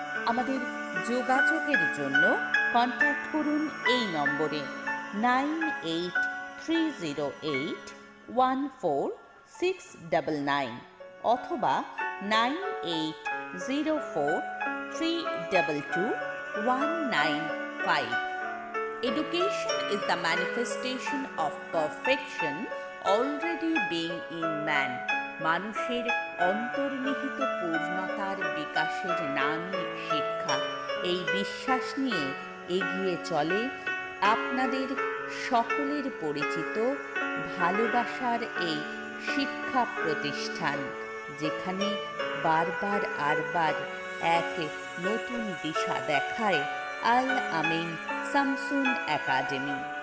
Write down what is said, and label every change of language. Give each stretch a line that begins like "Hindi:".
Bangla: আমাদের যোগাযোগের জন্য কন্ট্যাক্ট করুন এই নম্বরে 9830814699 অথবা 9804322195।
English: Education is the manifestation of perfection already being in man.
Bangla: মানুষের অন্তর্নিহিত পূর্ণতার বিকাশের নামই শিক্ষা। এই বিশ্বাস নিয়ে এগিয়ে চলে আপনাদের সকলের পরিচিত ভালোবাসার এই শিক্ষা প্রতিষ্ঠান, যেখানে বারবার এক নতুন দিশা দেখায় আল আমিন শামসুন একাডেমি।